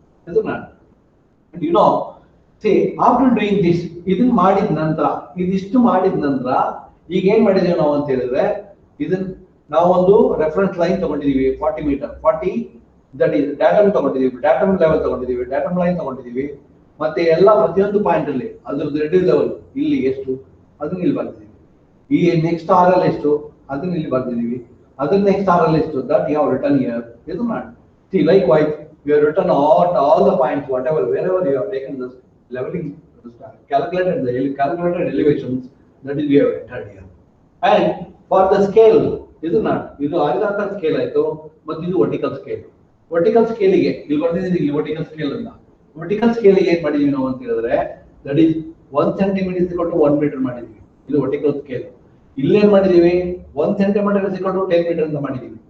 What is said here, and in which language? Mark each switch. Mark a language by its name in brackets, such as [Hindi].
[Kannada] ಇದು ನಾನು [English] you know see after doing this, [Kannada] ಇದನ್ನ ಮಾಡಿದ ನಂತರ, ಇದಿಷ್ಟು ಮಾಡಿದ ನಂತರ ಈಗ ಏನ್ ಮಾಡಿದೀವಿ ನಾವು ಅಂತ ಹೇಳಿದ್ರೆ, ಇದನ್ನ ನಾವು ಒಂದು reference line ತಗೊಂಡಿದೀವಿ 40 metre, 40 that is datum ತಗೊಂಡಿದೀವಿ, datum level ತಗೊಂಡಿದೀವಿ, datum line ತಗೊಂಡಿದೀವಿ. ಮತ್ತೆ ಎಲ್ಲ ಪ್ರತಿಯೊಂದು ಪಾಯಿಂಟ್ ಅಲ್ಲಿ ಅದ್ರದ್ದು ರೆಡ್ಯೂಸ್ ಲೆವೆಲ್ ಇಲ್ಲಿ ಎಷ್ಟು ಅದನ್ನ ಇಲ್ಲಿ ಬರ್ತಿದೀವಿ. ಈ ನೆಕ್ಸ್ಟ್ ಆರ್ ಅಲ್ಲಿ ಎಷ್ಟು ಅದನ್ನ ಇಲ್ಲಿ ಬರ್ತಿದೀವಿ. ಅದ್ರ ನೆಕ್ಸ್ಟ್ ಆರ್ ಅಲ್ಲಿ ಎಷ್ಟು [English] That you have return here. [Kannada] ಇದು ಮಾಡಿ [English] See likewise you have return all the points whatever wherever you have taken this leveling calculated elevations, that is we have entered here. And for the scale, ಇದು horizontal scale [Kannada] ಆಯ್ತು, ಮತ್ತು ಇದು [English] vertical scale. [Kannada] vertical scale ಗೆ ಇಲ್ಲಿ ಬರ್ತಿದ್ದೀನಿ, ಇಲ್ಲಿ vertical scale ಅನ್ನ vertical scale ಗೆ ಏನ್ ಮಾಡಿದೀವಿ ನಾವು ಅಂತ ಹೇಳಿದ್ರೆ, [English] that is 1 centimeter is equal to 1 meter [Kannada] ಮಾಡಿದೀವಿ. ಇದು vertical scale. ಇಲ್ಲಿ ಏನ್ ಮಾಡಿದೀವಿ [English] 1 centimeter is equal to 10 meter [Kannada] ಅಂತ ಮಾಡಿದೀವಿ.